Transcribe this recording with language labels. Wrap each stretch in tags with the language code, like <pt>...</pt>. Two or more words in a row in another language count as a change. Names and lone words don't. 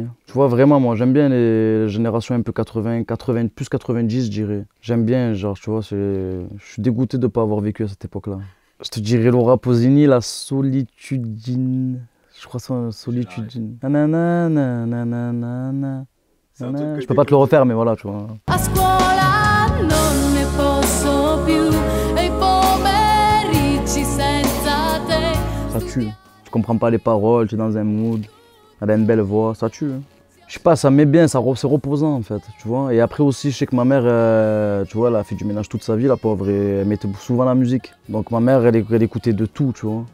<fr>Tu vois, vraiment, moi, j'aime bien les générations un peu 80, plus 90, je dirais. J'aime bien, genre, tu vois, je suis dégoûté de ne pas avoir vécu à cette époque-là. Je te dirais Laura Pausini, la solitudine. Je crois que c'est solitudine. Nanana, nanana. Je peux pas te le refaire, mais voilà, tu vois.</fr> <it>A scuola non ne posso più e i pomeriggi senza te.</it> <fr>Ça tue. Tu comprends pas les paroles, tu es dans un mood. Elle a une belle voix, ça tue. Hein. Je sais pas, ça met bien, c'est reposant en fait, tu vois. Et après aussi, je sais que ma mère, tu vois, elle a fait du ménage toute sa vie, la pauvre, et elle mettait souvent la musique. Donc ma mère, elle écoutait de tout, tu vois.</fr>